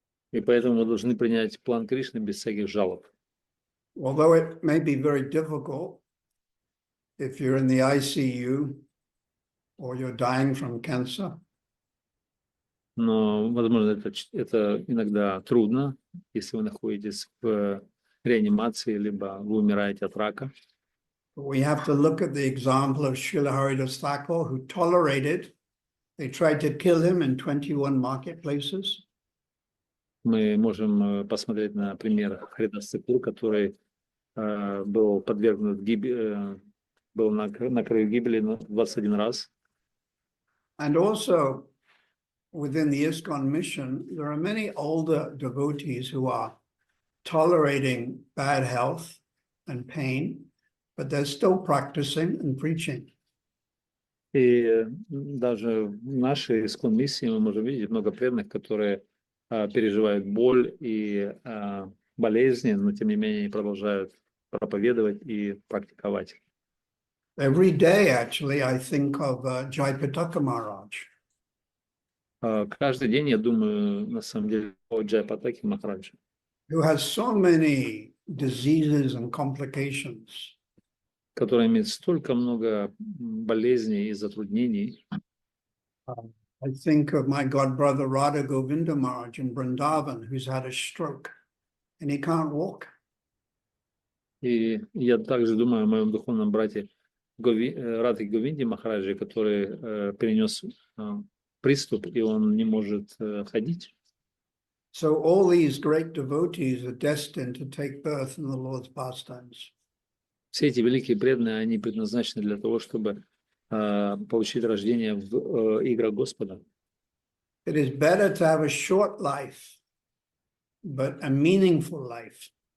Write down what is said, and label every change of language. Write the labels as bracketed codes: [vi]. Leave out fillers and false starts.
[ru] И поэтому мы должны принять план Кришны без всяких жалоб. [en] Although it may be very difficult if you're in the ICU or you're dying from cancer. [ru] Но, возможно, это иногда трудно, если вы находитесь в реанимации, либо вы умираете от рака. [en] We have to look at the example of Srila Haridas Thakur, who tolerated. They tried to kill him in 21 marketplaces. [ru] Мы можем посмотреть на пример Харидаса Тхакура, который был подвергнут гибели, был на краю гибели 21 раз. [en] And also within the ISKCON mission, there are many older devotees who are tolerating bad health and pain, but they're still practicing and preaching. [ru] И даже в нашей искон-миссии мы можем видеть много преданных, которые переживают боль и болезни, но тем не менее продолжают проповедовать и практиковать. [en] Every day, actually, I think of Jayapataka Maharaj. [ru] Каждый день я думаю, на самом деле, о Джайапатаке Махараджа, [en] who has so many diseases and complications. [ru] который имеет столько много болезней и затруднений. [en] I think of my god brother Radha Govinda Maharaj in Vrindavan, who's had a stroke and he can't walk. [ru] И я также думаю о моем духовном брате Радхи Говинде Махараджи, который перенес приступ, и он не может ходить. [en] So all these great devotees are destined to take birth in the Lord's pastimes. [ru] Все эти великие преданные, они предназначены для того, чтобы получить рождение в играх Господа. [en] It is better to have a short life, but a meaningful life.